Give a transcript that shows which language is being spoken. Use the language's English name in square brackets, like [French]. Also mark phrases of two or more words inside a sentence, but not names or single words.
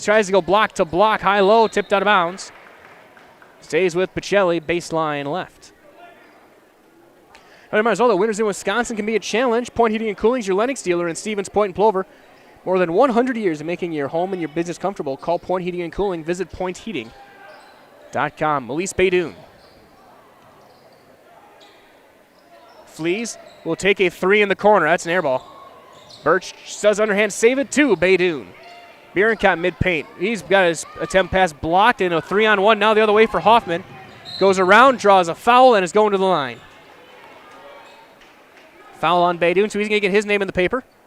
[English] Tries to go block to block. High-low, tipped out of bounds. Stays with Pacelli, baseline left. All the winners in Wisconsin can be a challenge. Point Heating and Cooling is your Lennox dealer in Stevens Point and Plover. More than 100 years of making your home and your business comfortable. Call Point Heating and Cooling. Visit pointheating.com. Melise Baydoun. Flees will take a three in the corner. That's an air ball. Birch does underhand save it to Baydoun. Bierenkot mid-paint. He's got his attempt pass blocked and a 3-on-1 now the other way for Hoffman. Goes around, draws a foul, and is going to the line. Foul on Baydoun, so he's going to get his name in the paper.